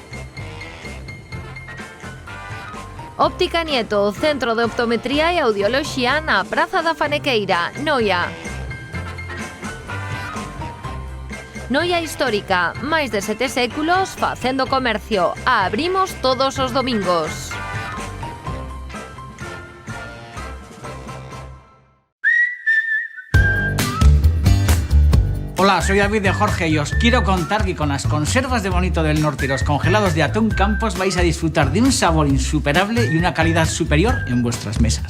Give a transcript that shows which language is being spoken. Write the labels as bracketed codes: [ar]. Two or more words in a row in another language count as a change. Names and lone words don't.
[gl] Óptica Nieto, centro de optometría e audioloxía na Praza da Fanequeira, Noia. Noia Histórica, máis de 7 séculos facendo comercio. Abrimos todos os domingos. [es] Hola, soy David de Jorge y os quiero contar que con las conservas de Bonito del Norte y los congelados de atún Campos vais a disfrutar de un sabor insuperable y una calidad superior en vuestras mesas.